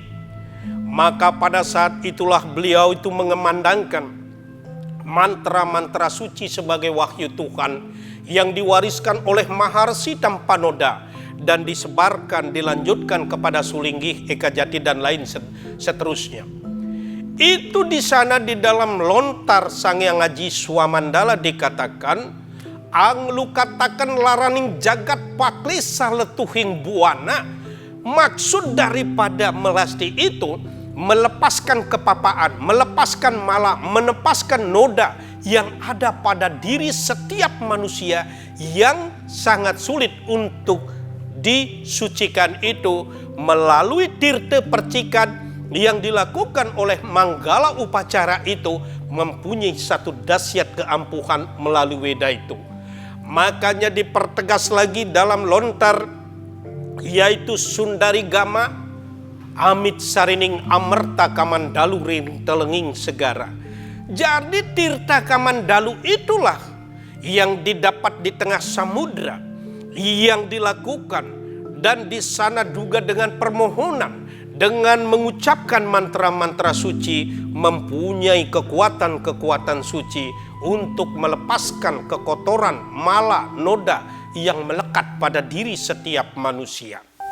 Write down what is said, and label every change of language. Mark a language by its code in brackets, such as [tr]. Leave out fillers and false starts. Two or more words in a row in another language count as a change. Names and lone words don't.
[id] Maka pada saat itulah beliau itu mengemandangkan mantra-mantra suci sebagai wahyu Tuhan yang diwariskan oleh Maharsi Tampanoda dan disebarkan, dilanjutkan kepada Sulinggih, Eka Jati dan lain seterusnya. Itu di sana di dalam lontar Sang Hyang Aji Swamandala dikatakan, [kaw] ang lu katakan laraning jagat paklisa letuhing buana. [id] Maksud daripada melasti itu melepaskan kepapaan, melepaskan mala, melepaskan noda yang ada pada diri setiap manusia yang sangat sulit untuk disucikan itu melalui tirta percikan yang dilakukan oleh manggala upacara itu, mempunyai satu dahsyat keampuhan melalui weda itu. Makanya dipertegas lagi dalam lontar, yaitu [kaw] Sundari Gama Amit Sarining Amerta Kamandalu Ring Telenging Segara. [id] Jadi tirta Kamandalu itulah yang didapat di tengah samudra, yang dilakukan, dan di sana juga dengan permohonan, dengan mengucapkan mantra-mantra suci, mempunyai kekuatan-kekuatan suci untuk melepaskan kekotoran, mala, noda yang melekat pada diri setiap manusia.